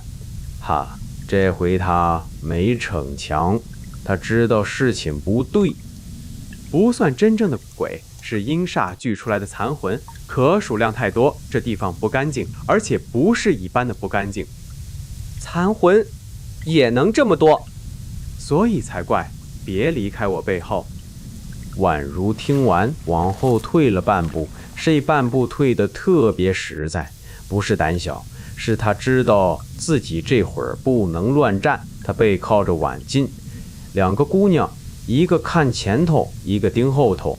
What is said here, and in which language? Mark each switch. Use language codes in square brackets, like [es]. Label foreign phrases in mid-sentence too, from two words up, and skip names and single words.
[zh] 哈，這回他沒逞強，他知道事情不對。不算真正的鬼，是陰煞聚出來的殘魂，可數量太多，這地方不乾淨，而且不是一般的不乾淨。殘魂也能這麼多，所以才怪。別離開我背後。宛如聽完，往後退了半步，這半步退得特別實在，不是膽小，是他知道自己這會兒不能亂站。他背靠着晚進，兩個姑娘，一個看前頭，一個盯後頭。